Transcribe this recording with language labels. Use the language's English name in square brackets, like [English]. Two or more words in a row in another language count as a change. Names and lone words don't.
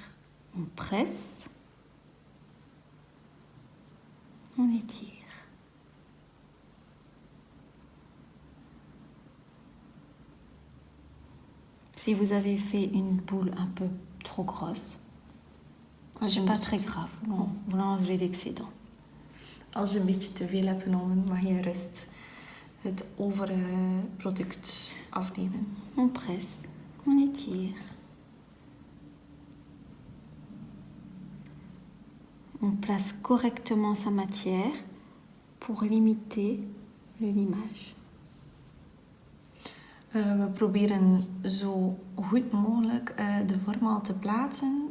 [French] On presse. On étire. Si vous avez fait une boule un peu trop grosse, c'est pas très grave. Vous enlevez l'excédent. [Dutch] Als je een beetje te veel hebt genomen, mag je rust het overige product afnemen. [French] On presse, on étire. On place correctement sa matière pour limiter le limage. [Dutch] We proberen zo goed mogelijk de vorm al te plaatsen.